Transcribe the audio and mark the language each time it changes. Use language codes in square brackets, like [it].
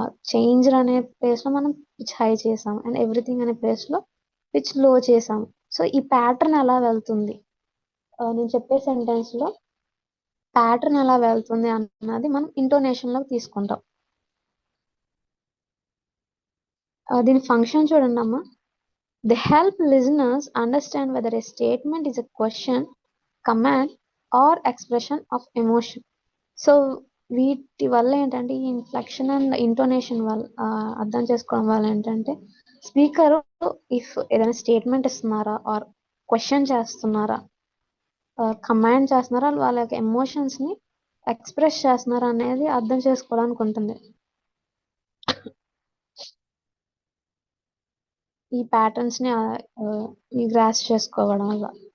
[te] Change అనే place లో మనం పిచ్ హై చేసాం, అండ్ ఎవ్రీథింగ్ అనే ప్లేస్ లో పిచ్ లో చేసాం. సో ఈ ప్యాటర్న్ ఎలా వెళ్తుంది, నేను చెప్పే సెంటెన్స్ లో ప్యాటర్న్ ఎలా వెళ్తుంది అన్నది మనం ఇంటోనేషన్ లోకి తీసుకుంటాం. దీని ఫంక్షన్ చూడండి అమ్మా. [en] They help listeners understand whether a statement is a question, command, or expression of emotion. [te] So వీటి వల్ల ఏంటంటే ఈ ఇన్ఫ్లెక్షన్ అండ్ ఇంటోనేషన్ వల్ల అర్థం చేసుకోవడం వల్ల ఏంటంటే స్పీకర్ ఇఫ్ ఏదైనా స్టేట్మెంట్ ఇస్తున్నారా ఆర్ క్వశ్చన్ చేస్తున్నారా, కమాండ్ చేస్తున్నారా, వాళ్ళ యొక్క ఎమోషన్స్ ని ఎక్స్ప్రెస్ చేస్తున్నారా అనేది అర్థం చేసుకోవడానికి ఉంటుంది ఈ ప్యాటర్న్స్ ని ఈ గ్రాస్ చేసుకోవడం వల్ల.